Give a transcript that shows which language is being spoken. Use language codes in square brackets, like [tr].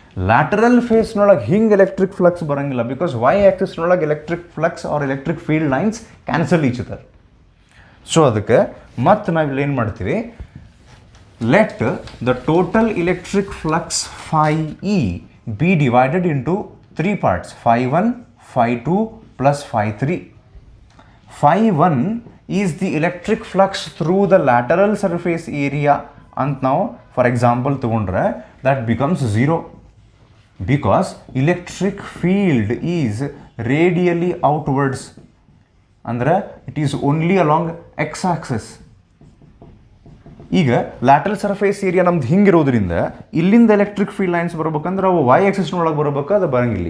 [kn] Lateral ಫೇಸ್ನೊಳಗೆ ಹಿಂಗೆ electric flux ಬರೋಂಗಿಲ್ಲ, because Y ಆಕ್ಸಿಸ್ನೊಳಗೆ electric flux or electric field lines [en] Cancel each other. [kn] So ಅದಕ್ಕೆ ಮತ್ತೆ ನಾವು ಇಲ್ಲಿ ಏನು ಮಾಡ್ತೀವಿ, [en] Let the total electric flux phi E be divided into 3 parts, phi 1, phi 2 plus phi 3. Phi 1 is the electric flux through the lateral surface area [kn] ಅಂತ ನಾವು for example ತೊಗೊಂಡ್ರೆ [en] that becomes 0 because electric field is radially outwards, ಅಂದರೆ it is only along x axis. [kn] ಈಗ lateral surface area ನಮ್ದು ಹಿಂಗಿರೋದ್ರಿಂದ ಇಲ್ಲಿಂದ electric field lines ಬರ್ಬೇಕಂದ್ರೆ ಅವು Y ಆಕ್ಸಿಸ್ನೊಳಗೆ ಬರ್ಬೇಕು, ಅದು ಬರಂಗಿಲ್ಲ.